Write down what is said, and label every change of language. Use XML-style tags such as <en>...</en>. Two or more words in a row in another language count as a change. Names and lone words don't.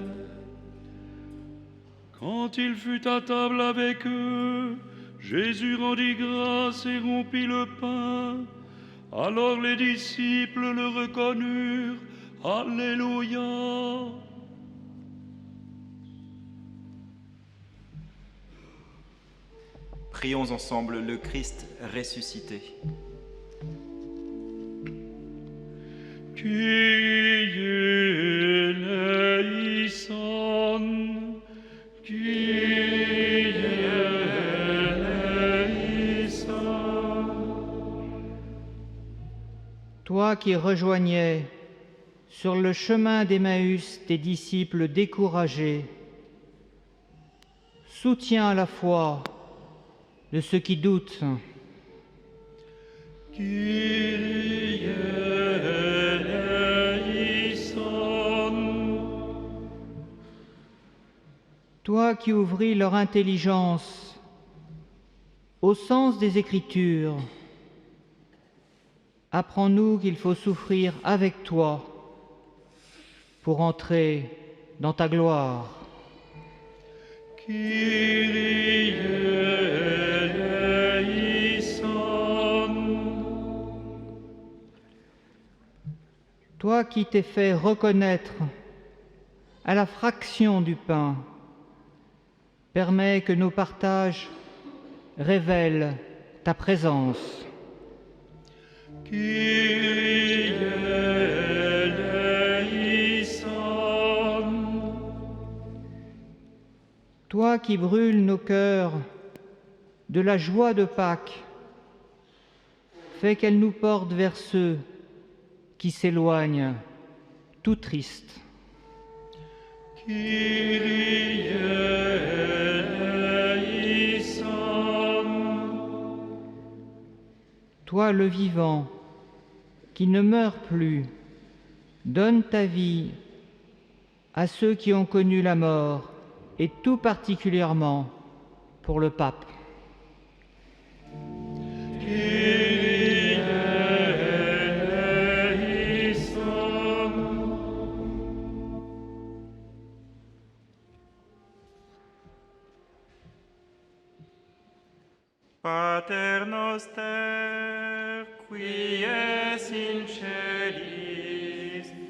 <fr>Quand il fut à table avec eux, Jésus rendit grâce et rompit le pain. Alors les disciples le reconnurent. Alléluia. Prions ensemble le Christ ressuscité.</fr> <el>Kyrie eleison, Kyrie eleison.</el> <fr>Toi qui rejoignais sur le chemin d'Emmaüs tes disciples découragés, soutiens la foi de ceux qui doutent.</fr> <el>Kyrie eleison.</el> <fr>Toi qui ouvris leur intelligence au sens des Écritures, apprends-nous qu'il faut souffrir avec toi pour entrer dans ta gloire.</fr> <el>Kyrie eleison.</el> <fr>Toi qui t'es fait reconnaître à la fraction du pain, permets que nos partages révèlent ta présence.</fr> <el>Kyrie eleison.</el> <fr>Toi qui brûles nos cœurs de la joie de Pâques, fais qu'elle nous porte vers ceux qui s'éloignent, tout tristes.</fr> <el>Kyrie eleison.</el> <fr>Toi le vivant, qui ne meurt plus, donne ta vie à ceux qui ont connu la mort, et tout particulièrement pour le pape.</fr> <el>Kyrie eleison.</el> <la>Pater noster, qui es in celis,</la>